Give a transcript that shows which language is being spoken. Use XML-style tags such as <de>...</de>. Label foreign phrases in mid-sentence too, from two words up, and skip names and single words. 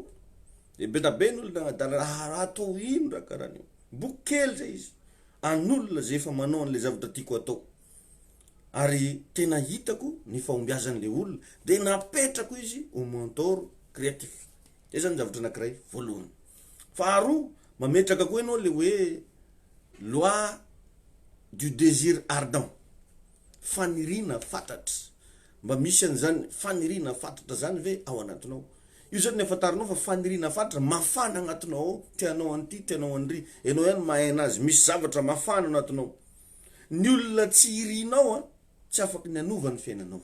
<mg>De betabe n'olona agnadala atao ino raha karaha io, boky kely zay izy, an'olona zay efa manao an'le zavatra tiako atao. Ary tena hitako ny fahombiazan'le olona de napetrako izy ho</mg> <fr>mentor créatif.</fr> <mg>Zay zany zavatra anankiray voalohany. Faharoa, mametraka koa ianao le hoe</mg> <fr>loi du désir ardent,</fr> <mg>fanirina fatatra. Mba misy an'zany fanirina fatatra zany ve ao anatinao. Io zany nefatarinao fa fanirina fatatra mafana agnatinao ao, tianao an'ity, tianao an'ry, enao ihany mahay anazy, misy zavatra mafana anatinao. Ny olona tsy irinao a tsy afaky ny anova ny fiainanao.</mg>